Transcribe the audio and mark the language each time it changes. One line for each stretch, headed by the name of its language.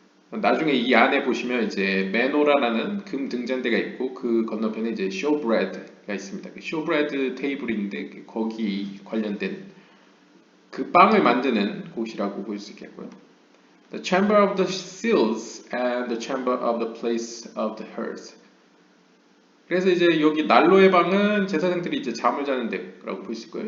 Korean: 나중에 이 안에 보시면 이제 메노라라는 금 등잔대가 있고 그 건너편에 이제 showbread가 있습니다. 그 showbread 테이블인데 거기 관련된 그 빵을 만드는 곳이라고 볼 수 있겠고요.
English: The chamber of the seals and the chamber of the place of the hearth.
Korean: 그래서 이제 여기 난로의 방은 제사장들이 이제 잠을 자는 데라고 볼 수 있고요.